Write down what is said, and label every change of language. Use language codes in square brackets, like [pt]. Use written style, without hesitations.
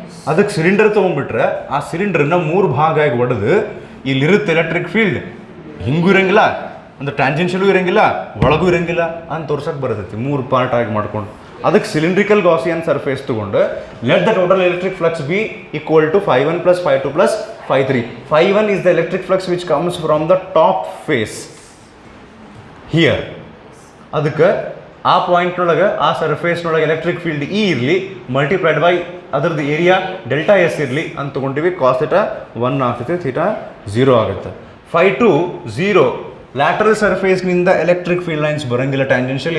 [kn] ಅದಕ್ಕೆ ಸಿಲಿಂಡರ್ ತೊಗೊಂಡ್ಬಿಟ್ರೆ ಆ ಸಿಲಿಂಡ್ರನ್ನ 3 ಭಾಗ ಆಗಿ ಒಡೆದು ಇಲ್ಲಿರುತ್ತೆ ಎಲೆಕ್ಟ್ರಿಕ್ ಫೀಲ್ಡ್, ಹಿಂಗೂ ಇರೋಂಗಿಲ್ಲ ಅಂದ್ರೆ ಟ್ಯಾಂಜೆನ್ಷಿಯಲು ಇರೋಂಗಿಲ್ಲ, ಒಳಗೂ ಇರೋಂಗಿಲ್ಲ ಅಂತ ತೋರ್ಸಕ್ಕೆ ಬರ್ತೈತಿ 3 ಪಾರ್ಟ್ ಆಗಿ ಮಾಡ್ಕೊಂಡು. ಅದಕ್ಕೆ ಸಿಲಿಂಡ್ರಿಕಲ್ ಗಾಸಿಯನ್ ಸರ್ಫೇಸ್ ತೊಗೊಂಡು [en] Let the total electric flux be equal to φ1 + φ2 + φ3. φ1 is the electric flux which comes from the top face here. [kn] ಅದಕ್ಕೆ ಆ ಪಾಯಿಂಟ್ನೊಳಗೆ ಆ ಸರ್ಫೇಸ್ನೊಳಗೆ ಎಲೆಕ್ಟ್ರಿಕ್ ಫೀಲ್ಡ್ ಇ ಇರಲಿ ಮಲ್ಟಿಪ್ಲೈಡ್ ಬೈ ಅದರದ್ದು ಏರಿಯಾ ಡೆಲ್ಟಾ ಎಸ್ ಇರಲಿ ಅಂತ ತೊಗೊಂಡಿವಿ. ಕಾಸ್ ಥೀಟಾ 1 ಆಗ್ತೈತೆ, theta 0 ಆಗುತ್ತೆ. φ2 0, ಲ್ಯಾಟ್ರಲ್ ಸರ್ಫೇಸ್ನಿಂದ ಎಲೆಕ್ಟ್ರಿಕ್ ಫೀಲ್ಡ್ ಲೈನ್ಸ್ ಬರೋಂಗಿಲ್ಲ ಟ್ಯಾಂಜೆನ್ಷಿಯಲ್.